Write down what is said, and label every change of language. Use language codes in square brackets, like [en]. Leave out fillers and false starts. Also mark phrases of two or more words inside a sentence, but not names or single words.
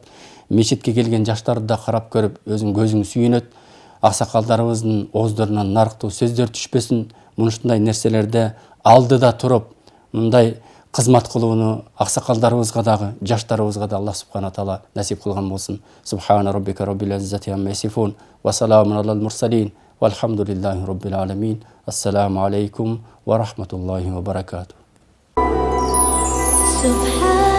[ky] Мечитке келген жаштарды да карап көрүп, өзүң көзүң сүйүнөт. Аксакалдарыбыздын ооздорунан нарыктуу сөздөр түшпөсүн. Мунушундай нерселерде алдыда туруп, мындай кызмат кылууну аксакалдарыбызга дагы, жаштарыбызга да Аллах субхана таала насип кылган болсун. [ar] سبحان ربك رب العزة عما يصفون وسلام على المرسلين والحمد لله رب العالمين. السلام عليكم ورحمة الله وبركاته.